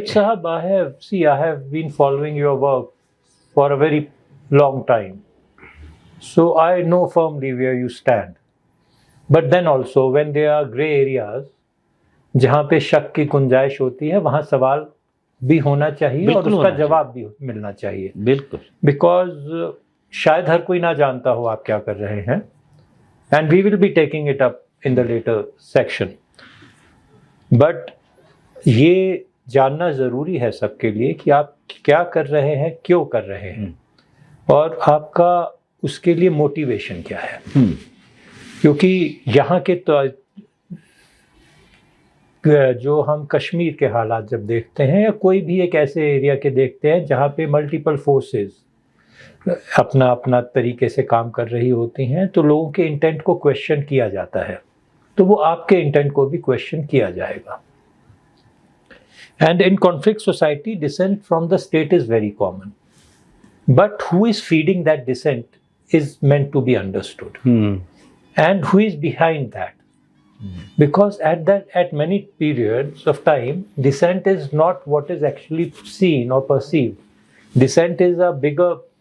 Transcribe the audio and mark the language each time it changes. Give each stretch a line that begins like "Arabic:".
English: Sahib, I have been following your work for a very long time, so I know firmly where you stand. But then also when there are grey areas
Urdu: جہاں پہ شک کی گنجائش ہوتی ہے, وہاں سوال بھی ہونا چاہیے اور اس کا جواب بھی ملنا چاہیے. بالکل, بیکاز شاید ہر کوئی نہ جانتا ہو آپ کیا کر رہے ہیں,
English: and we will be taking it up in the later section.
Urdu: But یہ جاننا ضروری ہے سب کے لیے کہ آپ کیا کر رہے ہیں, کیوں کر رہے ہیں, اور آپ کا اس کے لیے موٹیویشن کیا ہے. کیونکہ یہاں کے جو ہم کشمیر کے حالات جب دیکھتے ہیں, یا کوئی بھی ایک ایسے ایریا کے دیکھتے ہیں جہاں پہ ملٹیپل فورسز اپنا اپنا طریقے سے کام کر رہی ہوتی ہیں, تو لوگوں کے انٹینٹ کو کویشچن کیا جاتا ہے, تو وہ آپ کے انٹینٹ کو بھی کویشچن کیا جائے گا.
English: And in conflict society, dissent from the state is very common. But who is feeding that dissent is meant to be understood. And who is behind that? Because at many periods of time, dissent is not what is actually seen or perceived. Dissent is a bigger